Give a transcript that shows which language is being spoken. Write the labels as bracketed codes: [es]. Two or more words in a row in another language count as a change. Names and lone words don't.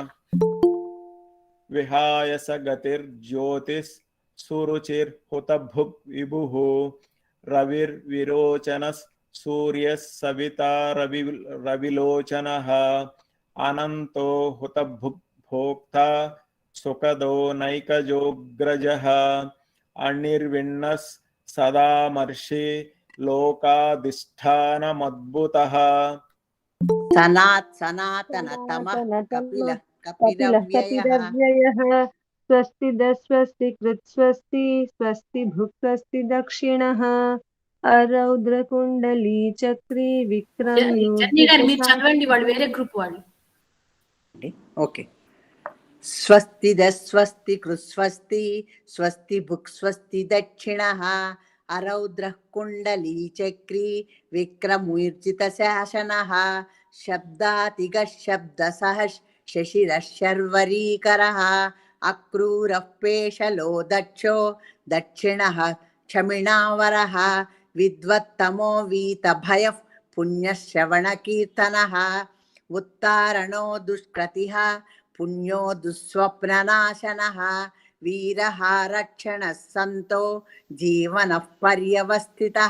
[sa] विहाय स गतिर्ज्योतिः सुरुचिर्हुतभुक् विभुः रविर्विरोचनः सूर्यः सविता रविलोचनः अनन्तो हुतभुक् भोक्ता सुखदो नैकजोऽग्रजः अनिर्विण्णः सदामर्षि लोकाधिष्ठानमद्भुतः सनातनतमः कपिलः कपिलव्ययः स्वस्ति स्वस्ति कृत् स्वस्ति स्वस्ति भुक् स्वस्ति दक्षिणः अरौद्रकुण्डली चक्री विक्रम [te] చదవండి వాళ్ళు వేరే గ్రూప్ వాళ్ళు [sa] ఓకే स्वस्ति स्वस्ति कृत् स्वस्ति स्वस्ति भुक् स्वस्ति दक्षिणः अरौद्रः कुण्डली चक्री विक्रमूर्जितशासनः शब्दातिगः शब्दसः शशिरः शर्वरीकरः अक्रूरः पेशलो दक्षो दक्षिणः क्षमिणावरः विद्वत्तमो वीतभयः पुण्यश्रवणकीर्तनः उत्तारणो दुष्कृतिः पुण्यो दुःस्वप्ननाशनः वीरः रक्षणः सन्तो जीवनः पर्यवस्थितः